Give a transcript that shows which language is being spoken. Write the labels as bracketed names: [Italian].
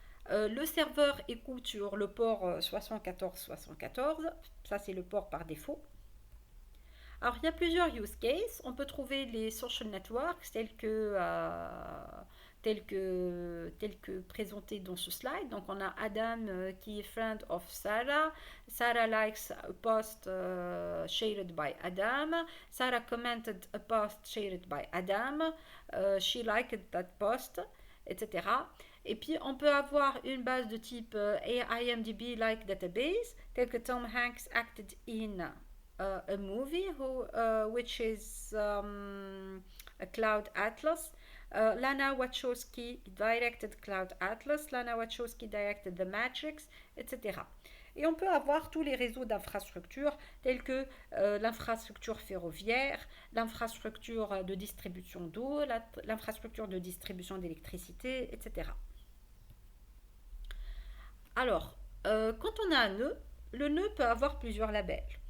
[French] Le serveur écoute sur le port 74-74, ça c'est le port par défaut. Alors, il y a plusieurs use cases. On peut trouver les social networks tels que présentés dans ce slide. Donc, on a Adam qui est [English] friend of Sarah. Sarah likes a post shared by Adam. Sarah commented a post shared by Adam. She liked that post, etc. [French] Et puis, on peut avoir une base de type IMDb-like database, tel que [English] Tom Hanks acted in a movie which is a Cloud Atlas. Lana Wachowski directed Cloud Atlas, Lana Wachowski directed The Matrix, etc. [French] Et on peut avoir tous les réseaux d'infrastructures tels que l'infrastructure ferroviaire, l'infrastructure de distribution d'eau, l'infrastructure de distribution d'électricité, etc. Alors, quand on a un nœud, le nœud peut avoir plusieurs labels.